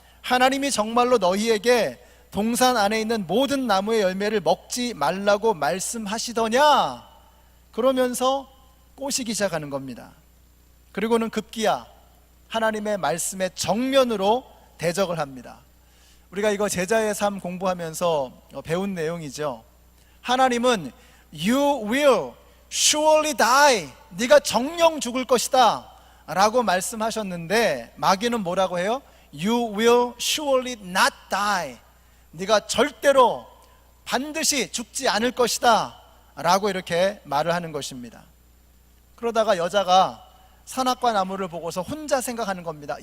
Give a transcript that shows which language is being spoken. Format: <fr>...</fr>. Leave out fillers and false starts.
<ko>하나님이 정말로 너희에게 동산 안에 있는 모든 나무의 열매를 먹지 말라고 말씀하시더냐? 그러면서 꼬시기 시작하는 겁니다. 그리고는 급기야 하나님의 말씀에 정면으로 대적을 합니다. 우리가 이거 제자의 삶 공부하면서 배운 내용이죠. 하나님은</ko> <en>You will surely die.</en> <ko>네가 정령 죽을 것이다 라고 말씀하셨는데 마귀는 뭐라고 해요?</ko> <en>You will surely not die.</en> <ko>네가 절대로 반드시 죽지 않을 것이다 라고 이렇게 말을 하는 것입니다. 그러다가 여자가 선악과 나무를 보고서 혼자 생각하는 겁니다.</ko>